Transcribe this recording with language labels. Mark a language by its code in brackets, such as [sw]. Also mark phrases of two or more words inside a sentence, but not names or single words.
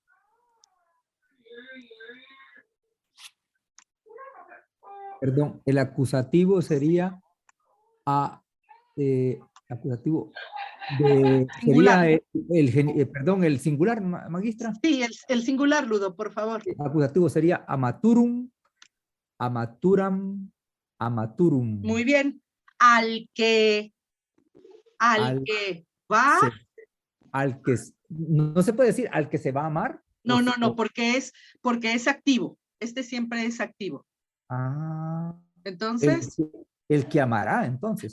[es] Perdón, el acusativo sería acusativo Singular. sería el singular, magistra. Sí, el singular, Ludo, por favor. El acusativo sería [la] amaturum, amaturam, amaturum. [es] Muy bien. Al que va. No se puede decir al que se va a amar. No, porque es activo. Este siempre es activo. Entonces. El que amará, entonces.